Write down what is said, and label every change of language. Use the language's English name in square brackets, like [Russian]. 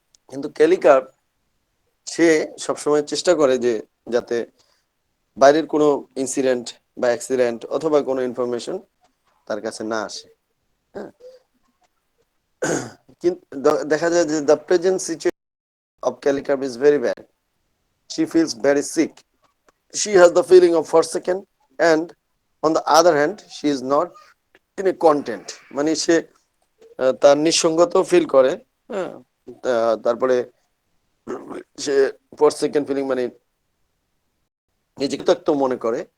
[Bangla] কিন্তু কেলি কার্ব সে সবসময় চেষ্টা করে যে যাতে বাইরের কোনো ইনসিডেন্ট বা অ্যাক্সিডেন্ট অথবা কোনো ইনফরমেশন তার কাছে না আসে। হ্যাঁ, কিন্তু দেখা যায় যে [English] The present situation of Kelly Kerb is very bad. She feels very sick. She has the feeling of forsaken, and on the other hand she is not in a content। [Bangla] মানে সে তার নিঃসঙ্গত ফিল করে। হ্যাঁ, তারপরে সে [English] forsaken feeling [Bangla] মানে নিজেকে তত্ত্ব মনে করে।